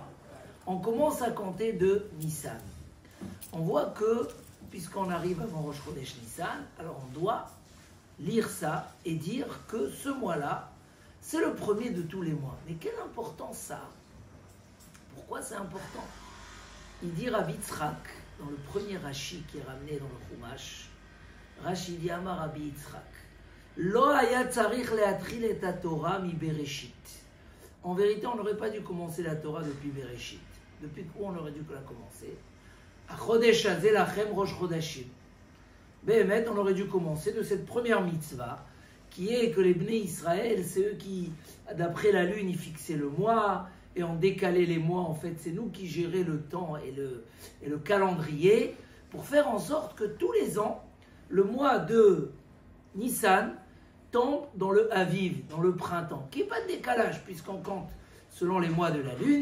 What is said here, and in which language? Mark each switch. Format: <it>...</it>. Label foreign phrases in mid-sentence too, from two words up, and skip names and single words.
<fr>On commence à compter de Nissan. On voit que, puisqu'on arrive avant</fr> <he>ראש חודש</he> <fr>Nissan, alors on doit lire ça et dire que ce mois-là, c'est le premier de tous les mois. Mais quelle importance ça a? Pourquoi c'est important? Il dit Rabbi Yitzhak, dans le premier Rashi qui est ramené dans le Chumash, Rashi dit</fr> <he>אמר רבי יצחק, לא היה צריך להתחיל את התורה מבראשית.</he> <fr>En vérité, on n'aurait pas dû commencer la Torah depuis Bereshit. Depuis quoi on aurait dû la commencer?</fr> <he>החודש הזה לכם ראש חדשים.</he> <fr>Béhémet, on aurait dû commencer de cette première mitzvah, qui est que les</fr> <he>בני ישראל,</he> <fr>c'est eux qui, d'après la lune, ils fixaient le mois, et on décalait les mois. En fait, c'est nous qui gérait le temps et le calendrier, pour faire en sorte que tous les ans, le mois de Nissan tombe dans le Aviv, dans le printemps, qui n'est pas de décalage, puisqu'on compte selon les mois de la lune.</fr>